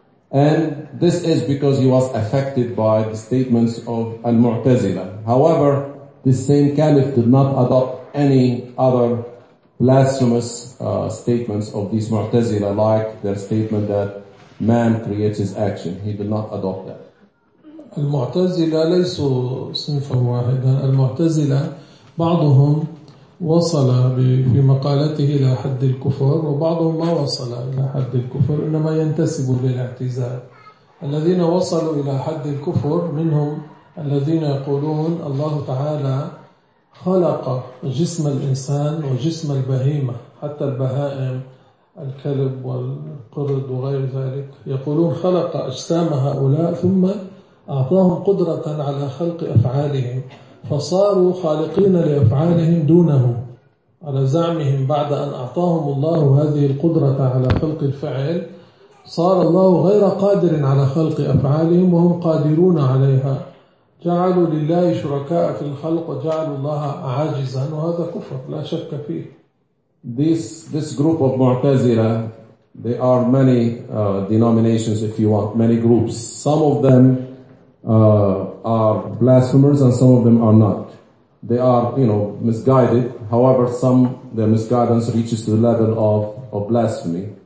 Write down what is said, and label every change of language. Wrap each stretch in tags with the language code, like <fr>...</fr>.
<en>And this is because he was affected by the statements of Al-Mu'tazila. However, this same caliph did not adopt any other blasphemous statements of these Mu'tazila, like their statement that man creates his action. He did not adopt that.</en> <ar>Al-Mu'tazila ليسوا صنفا واحدا. Al-Mu'tazila بعضهم وصل في مقالته إلى حد الكفر وبعضهم ما وصل إلى حد الكفر إنما ينتسب للاعتزال الذين وصلوا إلى حد الكفر منهم الذين يقولون الله تعالى خلق جسم الإنسان وجسم البهيمة حتى البهائم الكلب والقرد وغير ذلك يقولون خلق أجسام هؤلاء ثم أعطاهم قدرة على خلق أفعالهم فصاروا خالقين لأفعالهم دونه على زعمهم بعد أن أعطاهم الله هذه القدرة على خلق الفعل صار الله غير قادر على خلق أفعالهم وهم قادرون عليها جعلوا لله شركاء في الخلق وجعلوا الله عاجزا وهذا كفر لا شك فيه.</ar> <en>This group of Mu'tazila, they are many denominations if you want, many groups. Some of them are blasphemers and some of them are not. They are, misguided. However, some, their misguidance reaches to the level of blasphemy.</en>